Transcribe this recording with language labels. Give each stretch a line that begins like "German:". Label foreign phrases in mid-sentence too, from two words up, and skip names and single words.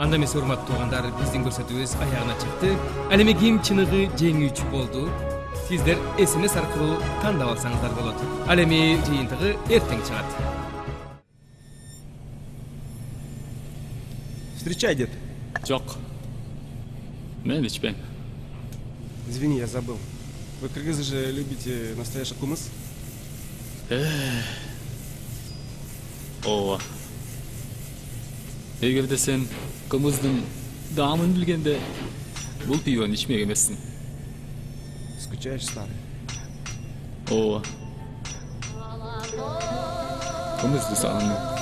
Kyrgyz: Анда эмес урматтуу туугандар, биздин көрсөтүүбүз аягына чыкты. Ал эми ким чыныгы жеңүүчү болду? Сиздер SMS аркылуу тандап алсаңыздар болот. Ал эми жыйынтыгы эртең чыгат.
Russian: Встречай, дед.
Kyrgyz: Жок. Мен ичпейм.
Russian: Извини, я забыл. Вы, кыргызы же, любите настоящий кумыс?
Kyrgyz: Ооба. Эгерде сен кумуздун даамын билгенде, бул пивону ичмек эмессиң.
Russian: Скучаешь, старый?
Kyrgyz: Ооба. Кумузду сагындым.